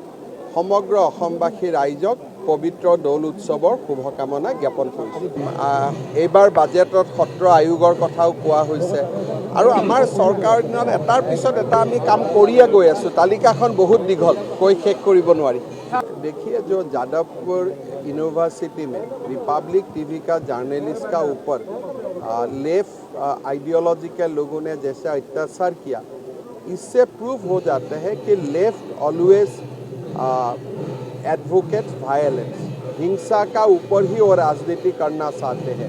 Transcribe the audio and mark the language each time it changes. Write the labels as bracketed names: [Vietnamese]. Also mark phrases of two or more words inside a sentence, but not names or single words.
[Assamese] সমগ্ৰ অসমবাসী ৰাইজক পবিত্ৰ দৌল উৎসৱৰ শুভকামনা জ্ঞাপন কৰিছোঁ। এইবাৰ বাজেটত সত্ৰ আয়োগৰ কথাও কোৱা হৈছে আৰু আমাৰ চৰকাৰৰ দিনত এটাৰ পিছত এটা আমি কাম কৰিয়ে গৈ আছোঁ। তালিকাখন বহুত দীঘল, কৈ শেষ কৰিব নোৱাৰি। [Hindi] देखिए जो जादवपुर यूनिवर्सिटी में रिपब्लिक टीवी का जर्नलिस्ट का ऊपर [English] left ideology [Hindi] के लोगों ने जैसे अत्याचार किया, इससे प्रूव हो जाता है कि [English] left always advocate violence, [Hindi] हिंसा का ऊपर ही वो राजनीति करना चाहते हैं।